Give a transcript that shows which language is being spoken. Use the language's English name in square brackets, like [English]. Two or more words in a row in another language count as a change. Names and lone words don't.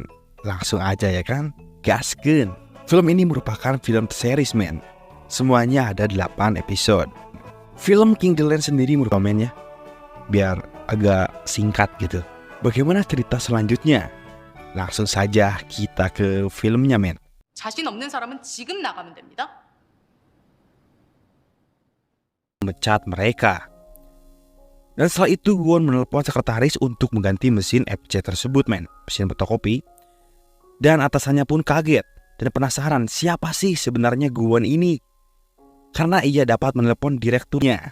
[Indonesian] Langsung aja ya kan, gaskeun. Film ini merupakan film series men. Semuanya ada 8 episode. Film King the Land sendiri merupakan men ya, biar agak singkat gitu. Bagaimana cerita selanjutnya? Langsung saja kita ke filmnya men. [Korean] 자신 없는 사람은 지금 나가면 됩니다. [Indonesian] Mecat mereka. Dan setelah itu Won menelpon sekretaris untuk mengganti mesin FC tersebut men, mesin fotokopi. Dan atasannya pun kaget dan penasaran siapa sih sebenarnya Won ini, karena ia dapat menelpon direkturnya.